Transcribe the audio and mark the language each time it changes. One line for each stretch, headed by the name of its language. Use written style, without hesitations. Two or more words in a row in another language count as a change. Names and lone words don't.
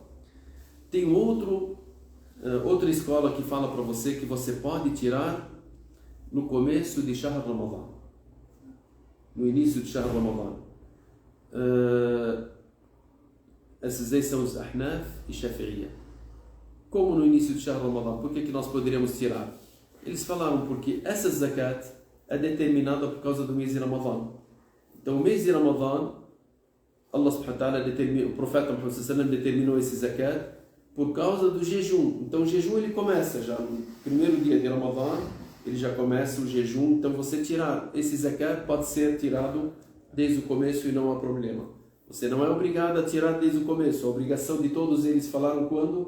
Portuguese: Tem outra escola que fala para você que você pode tirar no começo de
Arabic: شهر رمضان,
Portuguese: no início de
Arabic: شهر رمضان.
Portuguese: Esses aí são os Ahnaf e Shafi'iyya. Como no início de
Arabic: شهر رمضان,
Portuguese: por que nós poderíamos tirar? Eles falaram porque essa zakat é determinada por causa do mês de Ramadan. Então o mês de Ramadan,
Arabic: الله سبحانه وتعالى
Portuguese: determinou, o profeta Muhammad
Arabic: صلى الله عليه وسلم
Portuguese: determinou esse zakat por causa do jejum. Então o jejum ele começa já no primeiro dia de Ramadan, ele já começa o jejum. Então você tirar esse zakat pode ser tirado desde o começo e não há problema. Você não é obrigado a tirar desde o começo. A obrigação de todos eles falaram quando?